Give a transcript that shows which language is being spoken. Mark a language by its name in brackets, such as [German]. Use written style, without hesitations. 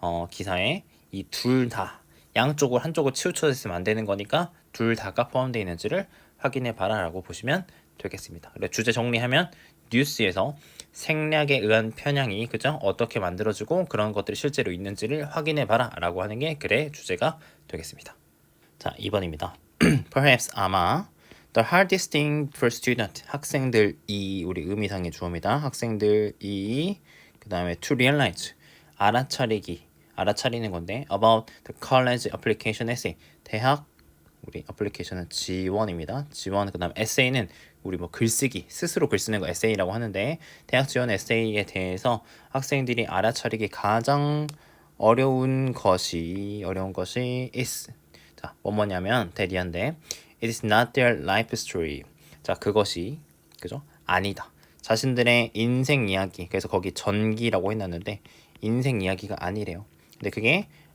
[Korean] 기사에 이 둘 다 양쪽을 한쪽을 치우쳐 있으면 안 되는 거니까 둘 다가 포함되어 있는지를 확인해 봐라라고 보시면 되겠습니다. 그래 주제 정리하면 뉴스에서 생략에 의한 편향이 그죠? 어떻게 만들어지고 그런 것들이 실제로 있는지를 확인해 봐라라고 하는 게 글의 주제가 되겠습니다. 자, 2번입니다. [English] Perhaps [Korean] 아마 [English] The hardest thing for student [Korean] 학생들이 우리 의미상의 주어입니다. 학생들이 그 다음에 [English] to realize [Korean] 알아차리는 건데 [English] about the college application essay [Korean] 대학 우리 애플리케이션은 지원입니다. 지원 그 다음 에세이는 우리 글쓰기 스스로 글 쓰는 거 에세이라고 하는데 대학 지원 에세이에 대해서 학생들이 알아차리기 가장 어려운 것이 is 자 뭐냐면 대리한데 [English] it is not their life story [Korean] 자 그것이 그죠 아니다 자신들의 인생 이야기 그래서 거기 전기라고 해놨는데 인생 이야기가 아니래요. 근데 그게